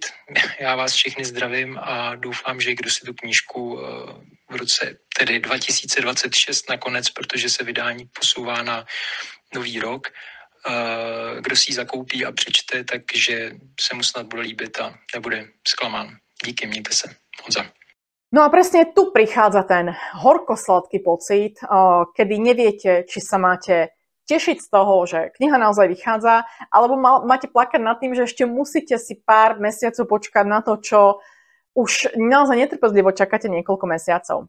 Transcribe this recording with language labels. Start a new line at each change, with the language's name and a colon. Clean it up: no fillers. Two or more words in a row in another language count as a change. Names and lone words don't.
Czech: Já vás všechny zdravím a doufám, že kdo si tu knížku v roce tedy 2026 nakonec, protože se vydání posouvá na nový rok, kdo si ji zakoupí a přečte, takže se mu snad bude líbit a nebude zklamán. Díky, mějte se. Honza.
Slovak: No a presne tu prichádza ten horko-sladký pocit, kedy neviete, či sa máte tešiť z toho, že kniha naozaj vychádza, alebo máte plakať nad tým, že ešte musíte si pár mesiacov počkať na to, čo už naozaj netrpezlivo čakáte niekoľko mesiacov.